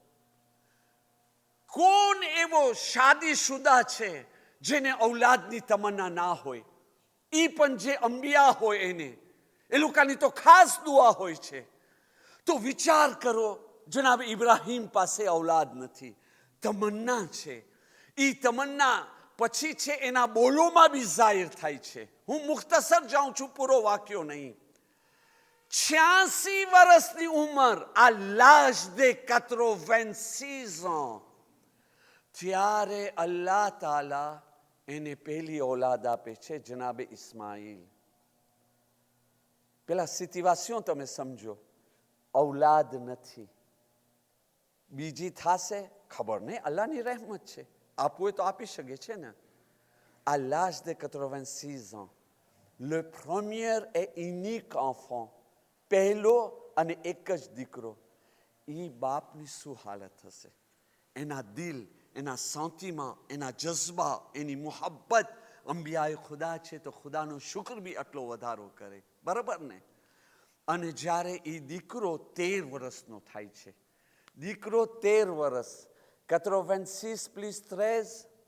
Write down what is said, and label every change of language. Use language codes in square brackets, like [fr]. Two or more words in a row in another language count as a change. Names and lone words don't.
[gu] કોણ એવો શાદીશુદા છે જેને ઔલાદની તમન્ના ના હોય એ પણ જે અંબિયા હોય એને એ લોકોની તો ખાસ દુઆ હોય છે તો વિચાર કરો જનાબે ઇબ્રાહીમ પાસે ઔલાદ નથી તમન્ના છે એ તમન્ના પછી છે એના બોલોમાં બી જાહેર થાય છે હું મુખ્તસર જાઉં છું પૂરો વાક્યો નહીં 86 વર્ષની ઉંમર આ [fr] l'âge de 86 ans [gu] ત્યારે અલ્લાહ તાલા એને પહેલી ઔલાદ આપે છે જનાબે ઇસ્માઇલ પેલા સિચ્યુએશન તમે સમજો ઔલાદ નથી બીજી થાશે ખબર નહીં અલ્લાહની રહેમત છે આપવું હોય તો આપી શકે છે ને [fr] à l'âge de 86 ans le premier et unique enfant [gu] પહેલો અને એક જ દીકરો એ બાપની શું હાલત હશે એના દિલ એના શાંતિમાં એના જજ્બા એની મોહબ્બત અંબિયાએ ખુદા છે તો ખુદાનો શુક્ર બી આટલો વધારો કરે બરાબર ને અને જ્યારે એ દીકરો 13 વર્ષનો થાય છે દીકરો 13 વર્ષ 86 plus 13